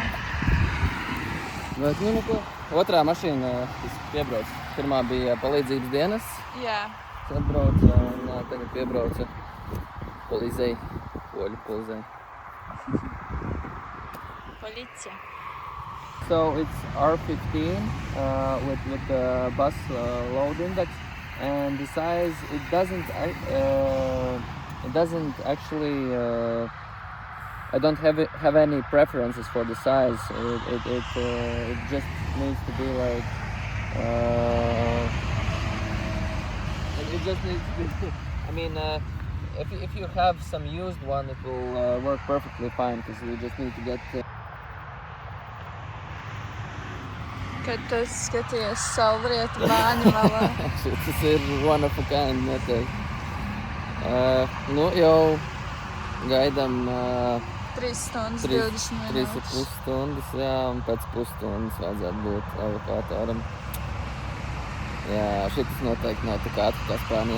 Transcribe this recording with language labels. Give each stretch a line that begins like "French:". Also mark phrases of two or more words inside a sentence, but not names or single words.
Latvian: Bet, nu ko, otrā mašīna, kas piebrauc. Pirmā bija palīdzības dienas. Jā. Atbrauca un tagad piebrauca polizei, poļu polizei. Policija.
English: So it's R15 with the bus load index, and the size it doesn't actually I don't have any preferences for the size. It just needs to be like it just needs to be. I mean, if you have some used one, it will work perfectly fine because you just need to get.
Latvian: Kad tu skaties saulrietu Māņu malā. Tas ir
English: one of a kind,
Latvian: noteikti. Nu, jau gaidām 3 stundas, 20 minūtes. 3,5 stundas, jā, un pēc pusstundas vajadzētu būt evakuatoram. Jā, šitas noteikti nav tā kā ātri kā Spānijā.